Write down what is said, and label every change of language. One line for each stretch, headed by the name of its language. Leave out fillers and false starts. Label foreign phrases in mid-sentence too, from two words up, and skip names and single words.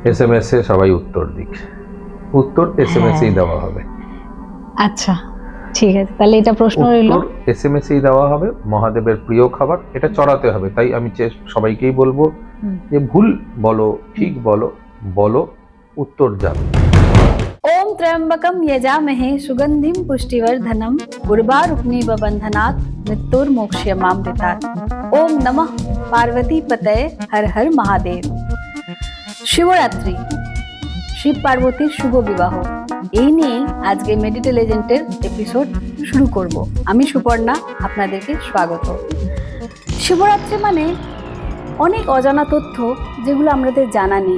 Bangla: SMS এ সবাই উত্তর দিক, উত্তর SMS এই দেওয়া হবে। আচ্ছা, ঠিক আছে, তাহলে এটা প্রশ্ন রইল। উত্তর SMS এই দেওয়া হবে। মহাদেবের প্রিয় খাবার, এটা চড়াতে হবে। তাই আমি সবাইকেই বলবো যে ভুল বলো ঠিক বলো, বলো উত্তর যাবে।
Sanskrit: ओम त्र्यंबकम यजामहे सुगंधिम पुष्टिवर्धनम उर्वारुक्मीव बंधनात् मृत्युर्मोक्षयमामृतात्। ओम नमः पार्वती पतये हर हर महादेव।
Bangla: শিবরাত্রি, শিব পার্বতীর শুভ বিবাহ, এই নিয়ে আজকে মেডিটেলেজেন্টের এপিসোড শুরু করব। আমি সুপর্ণা, আপনাদেরকে স্বাগত। শিবরাত্রি মানে অনেক অজানা তথ্য যেগুলো আমাদের জানা নেই।